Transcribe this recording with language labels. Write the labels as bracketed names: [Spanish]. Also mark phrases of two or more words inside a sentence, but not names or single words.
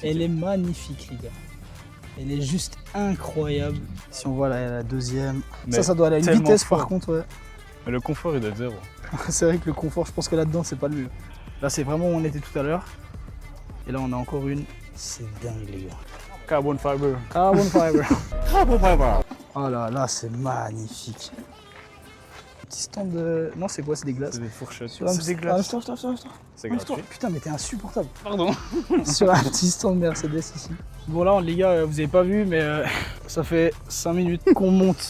[French] Elle est magnifique les gars. Elle est juste incroyable. Si on voit la deuxième. Mais Ça doit aller à une tellement vitesse fort. par contre. Ouais. Mais le confort, il est de zéro. C'est vrai que le confort, je pense que là-dedans c'est pas le mieux. Là c'est vraiment où on était tout à l'heure. Et là on a encore une. C'est dingue les gars. [English] Carbon fiber. Carbon fiber. Carbon fiber. [French] Oh là là, c'est magnifique. Petit stand de. Non, c'est quoi? C'est des glaces. C'est des fourchettes. Sur un C'est des petit- glaces. Ah, stop. C'est Ah, gratuit. stop. Putain, mais t'es insupportable. Pardon. Sur un petit stand Mercedes ici. Bon, là, les gars, vous avez pas vu, mais ça fait 5 minutes qu'on monte.